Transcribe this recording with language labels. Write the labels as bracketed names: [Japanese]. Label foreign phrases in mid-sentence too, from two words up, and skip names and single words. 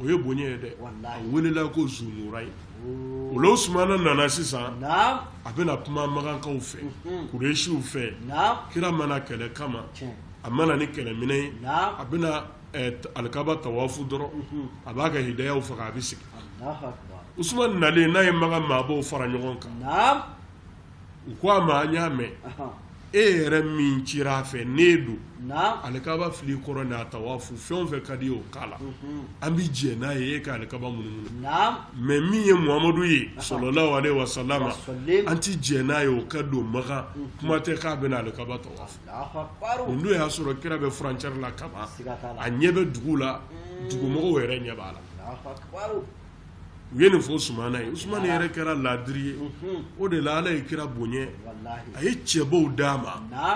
[Bambara] ye bonya ye dɛ a welela ko Zunurayi o la Usmana nana sisan a bɛna kuma Makankaw fɛ Kuresiw fɛ kira mana kɛlɛ kama a mana ni kɛlɛminɛn ye a bɛna alikaba tawafu dɔrɔn a b'a ka hidayaw faga a bɛ sigi Usman nalen n'a ye Makan maabaw fara ɲɔgɔn kan u ko a ma an y'a mɛn e yɛrɛ min cira a fɛ ne don alikaba fili kɔrɔ n'a tawafu fɛn o fɛn ka di ye o k'a la an bɛ jɛ n'a ye e ka alikaba munumunu mais min ye Muhamadu ye [Arabic] صلى الله عليه وسلم [Bambara] an tɛ jɛ n'a ye o ka don Makan kuma tɛ k'a bɛna alikaba tawafu nin don y'a sɔrɔ kira bɛ furancɛri la kaban a ɲɛ bɛ dugu la dugumɔgɔw yɛrɛ ɲɛ b'a la u ye nin fɔ Usmana ye Usmana yɛrɛ kɛra laadiri ye o de la Ala ye kira bonya a ye cɛbaw d'a ma